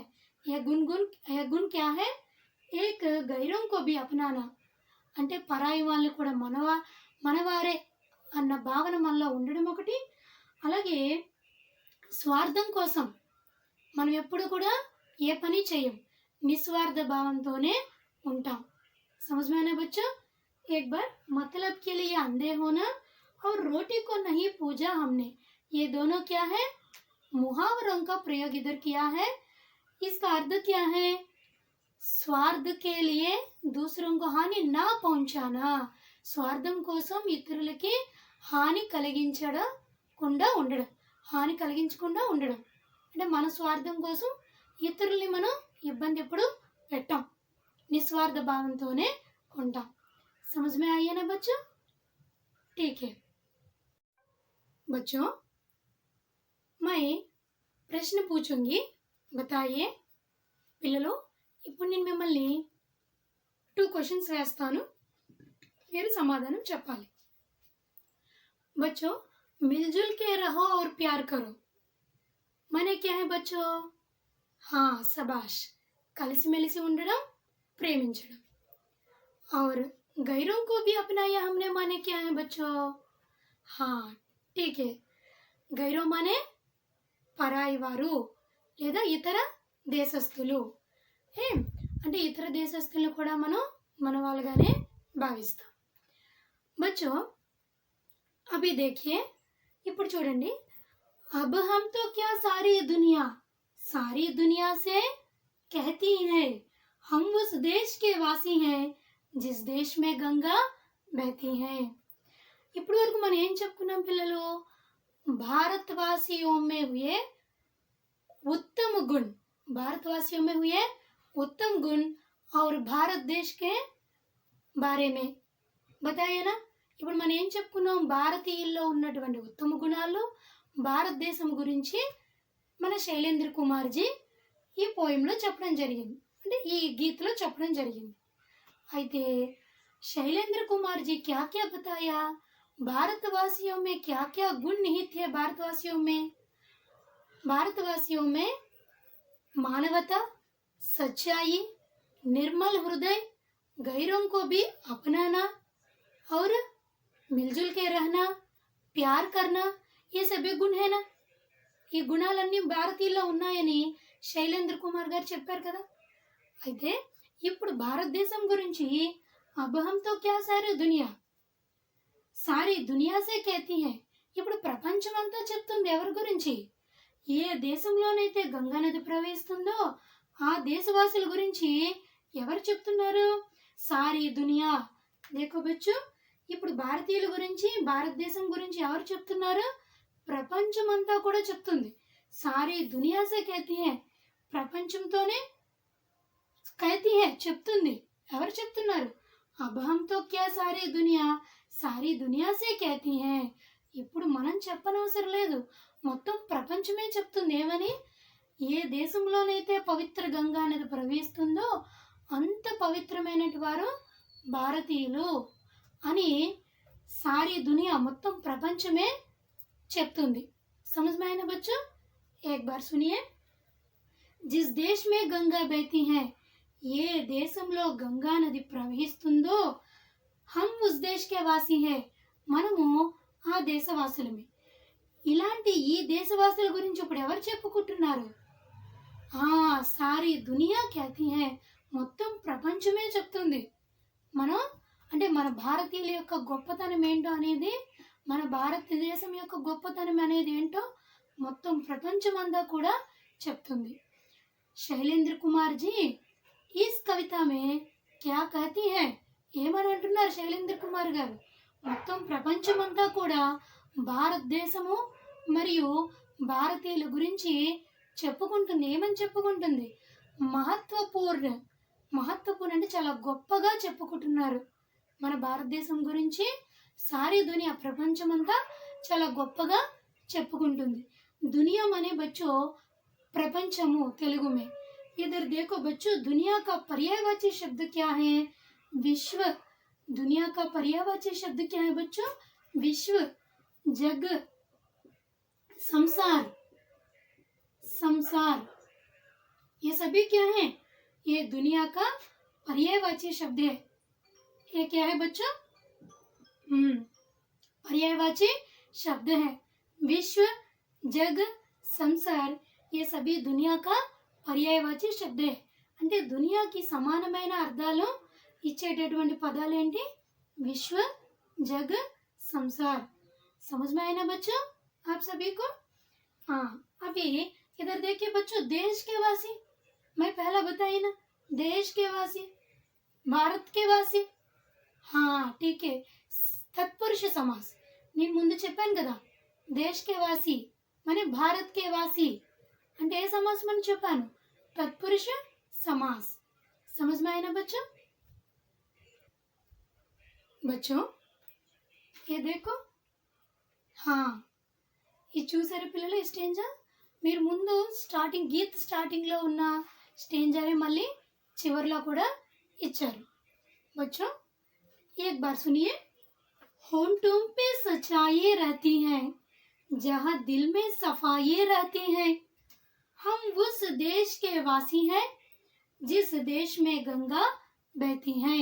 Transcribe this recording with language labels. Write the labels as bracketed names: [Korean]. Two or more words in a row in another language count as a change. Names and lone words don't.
[Hindi] ये गुण क्या है? एक गैरों को भी अपनाना [Telugu] అంటే పరాయి వాళ్ళని కూడా మనవారే అన్న భావన మనలో ఉండడం ఒకటి, అలాగే స్వార్థం కోసం మనం ఎప్పుడు కూడా ఏ పని చేయం, నిస్వార్థ భావంతోనే ఉంటాం। [Hindi] समझ में आना बच्चों? एक बार मतलब के लिए अंधे होना और रोटी को नहीं पूजा हमने, ये दोनों क्या है? मुहावरों का प्रयोग इधर किया है। इसका अर्थ क्या है? स्वार्थ के लिए दूसरों को हानि ना पहुंचाना, [Telugu] స్వార్థం కోసం ఇతరులకి హాని కలిగించకుండా ఉండడం, హాని కలిగించకుండా ఉండడం అంటే మన స్వార్థం కోసం ఇతరుల్ని మనం ఇబ్బంది ఎప్పుడు పెట్టాం, నిస్వార్థ భావంతోనే ఉంటాం। [Hindi] समझ में आई है ना बच्चों? ठीक है बच्चों, मैं प्रश्न पूछूंगी, बताइए। [Telugu] పిల్లలు ఇప్పుడు నేను మిమ్మల్ని 2 క్వశ్చన్స్ వేస్తాను, మీరు సమాధానం చెప్పాలి। [Hindi] बच्चों मिलजुल के रहो और प्यार करो माने क्या है बच्चों? हाँ शबाश, [Telugu] కలిసిమెలిసి ఉండడం, ప్రేమించడం। [Hindi] और गैरों को भी अपनाया हमने माने क्या है बच्चों? हाँ ठीक है, [Telugu] గైరో माने పరాయి వారు లేదా ఇతర దేశస్థులు। అంటే ఇతర దేశస్థులను కూడా మనం మన వాళ్ళగానే భావిస్తాం। [Hindi] बच्चों अभी देखिए, [Telugu] ఇప్పుడు చూడండి, [Hindi] अब हम तो क्या सारी दुनिया से कहती है हम उस देश के वासी हैं जिस देश में गंगा बहती है। [Telugu] ఇప్పుడు వరకు మనం ఏం చెప్పుకున్నాం పిల్లలు? [Hindi] भारतवासियों में हुए उत्तम गुण, भारतवासियों में हुए उत्तम गुण और भारत देश के बारे में बताइए ना। [Telugu] ఇప్పుడు మనం ఏం చెప్పుకున్నాం, భారతీయుల్లో ఉన్నటువంటి ఉత్తమ గుణాలు, భారతదేశం గురించి మన శైలేంద్ర కుమార్జీ ఈ పోయంలో చెప్పడం జరిగింది, అంటే ఈ గీతలో చెప్పడం జరిగింది. [Hindi] అయితే शैलेंद्र कुमार जी क्या क्या बताया, भारतवासियों में क्या क्या गुण निहित है, भारतवासियों में मानवता, सच्चाई, निर्मल हृदय, गैरों को भी अपनाना और मिलजुल के रहना, प्यार करना, ये सभी गुण है ना. [Telugu] ఈ గుణాలన్నీ భారతీయుల్లో ఉన్నాయని శైలేంద్ర కుమార్ గారు చెప్పారు కదా. అయితే ఇప్పుడు భారతదేశం గురించి [Hindi] अब हम तो क्या सारी दुनिया से कहती है, [Telugu] ఇప్పుడు ప్రపంచమంతా చెప్తుంది ఎవరి గురించి, ఏ దేశంలోనైతే గంగా నది ప్రవహిస్తుందో ఆ దేశవాసుల గురించి ఎవరు చెప్తున్నారు, [Hindi] सारी दुनिया. देखो बच्चो, [Telugu] ఇప్పుడు భారతీయుల గురించి భారతదేశం గురించి ఎవరు చెప్తున్నారు, ప్రపంచమంతా కూడా చెప్తుంది. [Hindi] सारी दुनिया से कहती है, ప్రపంచంతోనే कहती है చెప్తుంది. [Telugu] ఎవరు చెప్తున్నారు, [Hindi] अब हम तो क्या सारी दुनिया से कहती हैं. [Telugu] ఇప్పుడు మనం చెప్పనవసరం లేదు, మొత్తం ప్రపంచమే చెప్తుంది. ఏమని, ఏ దేశంలోనైతే పవిత్ర గంగా నది ప్రవహిస్తుందో అంత పవిత్రమైనటి వారు భారతీయులు అని [Hindi] सारी दुनिया, [Telugu] మొత్తం ప్రపంచమే చెప్తుంది. [Hindi] समझ में आया ना बच्चों, एक बार सुनिए. जिस देश में गंगा बहती है, [Telugu] ఏ దేశంలో గంగా నది ప్రవహిస్తుందో [Hindi] हम उस देश के वासी है, [Telugu] మనము ఆ దేశవాసులమే. ఇలాంటి ఈ దేశవాసుల గురించి ఇప్పుడు ఎవరు చెప్పుకుంటున్నారు, [Hindi] सारी दुनिया ख्याति है, [Telugu] మొత్తం ప్రపంచమే చెప్తుంది. మనం అంటే మన భారతీయుల యొక్క గొప్పతనం ఏంటో అనేది, మన భారతదేశం యొక్క గొప్పతనం అనేది ఏంటో మొత్తం ప్రపంచమంతా కూడా చెప్తుంది. [Hindi] శైలేంద్ర కుమార్ జీ इस कविता में क्या कहती है, [Telugu] ఏమని అంటున్నారు శైలేంద్ర కుమార్ గారు, మొత్తం ప్రపంచమంతా కూడా భారతదేశము మరియు భారతీయుల గురించి చెప్పుకుంటుంది. ఏమని చెప్పుకుంటుంది, మహత్వపూర్ణ అంటే చాలా గొప్పగా చెప్పుకుంటున్నారు మన భారతదేశం గురించి. [Hindi] सारी दुनिया, [Telugu] ప్రపంచమంతా చాలా గొప్పగా చెప్పుకుంటుంది. దునియా అనే బచ్చో ప్రపంచము తెలుగు में. [Hindi] इधर देखो बच्चों, दुनिया का पर्यायवाची शब्द क्या है, विश्व. दुनिया का पर्यायवाची शब्द क्या है बच्चों, विश्व, जग, संसार, ये सभी क्या है, ये दुनिया का पर्यायवाची शब्द है. ये क्या है बच्चों, पर्यायवाची शब्द है. विश्व, जग, संसार, ये सभी दुनिया का पर्यायवाची शब्द. [Telugu] అంటే దునియాకి సమానమైన అర్థాలు ఇచ్చేటటువంటి పదాలు ఏంటి, [Hindi] విశ్వ, जग, संसार. समझ में आया ना बच्चों आप सभी को. अभी इधर देखिए बच्चों, देश के वासी, मैं पहला बताई ना, देश के वासी, भारत के वासी. ठीक है, [Telugu] తత్పురుష సమాస్ నేను ముందు చెప్పాను కదా, [Hindi] देश के वासी [Telugu] মানে [Hindi] भारत के वासी [Telugu] అంటే ఏ సమాసం అని చెప్పాను, [Hindi] तत्पुरुष समास. समझ में आया ना बच्चों, ये देखो. [Telugu] ఇది చూసారా పిల్లలు, ఈ స్టేంజా మీరు ముందు స్టార్టింగ్ గీత్ స్టార్టింగ్లో ఉన్న స్టేంజాని మళ్ళీ చివరిలో కూడా ఇచ్చారు. [Hindi] बच्चों एक बार सुनिए. होंठों पे सच्चाई रहती है, जहाँ दिल में सफाई रहती है, हम उस देश के वासी हैं जिस देश में गंगा बहती है.